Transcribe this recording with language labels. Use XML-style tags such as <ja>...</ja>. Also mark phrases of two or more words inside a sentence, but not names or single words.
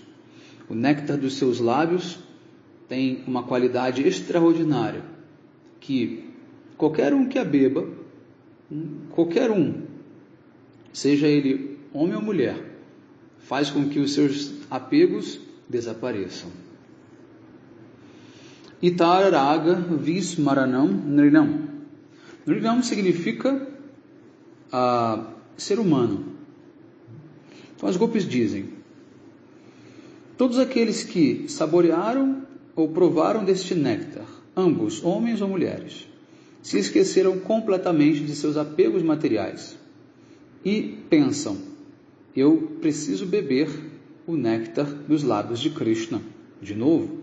<pt>O néctar dos seus lábios tem uma qualidade extraordinária, que qualquer um que a beba, qualquer um, seja ele homem ou mulher, faz com que os seus apegos desapareçam.</pt> <sa>इतरराग विस्मारणं नृणाम्.</sa> <pt>Nrinam significa ser humano. Então as gopis dizem: todos aqueles que saborearam ou provaram deste néctar, ambos, homens ou mulheres, se esqueceram completamente de seus apegos materiais e pensam: eu preciso beber o néctar dos lábios de Krishna de novo.</pt>